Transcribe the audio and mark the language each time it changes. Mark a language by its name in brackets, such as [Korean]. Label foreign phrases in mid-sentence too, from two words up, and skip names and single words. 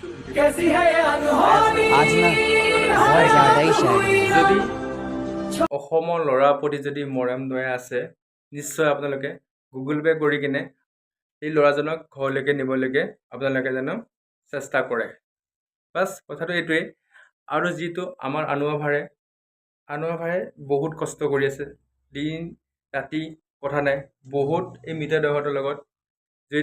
[Hindi] कैसी है ये अनहोनी आज ना बहुत ज़्यादा ही शायरी है। [Assamese] যদি অসমৰ ল'ৰাৰ প্ৰতি যদি মৰম দয়া আছে নিশ্চয় আপোনালোকে গুগল পে' কৰি কিনে এই ল'ৰাজনক ঘৰলৈকে নিবলৈকে আপোনালোকে যেন চেষ্টা কৰে বাছ কথাটো এইটোৱেই আৰু যিটো আমাৰ আনোৱাভাৰে বহুত কষ্ট কৰি আছে দিন ৰাতি কথা নাই বহুত এই মৃতদেহটোৰ লগত জড়িত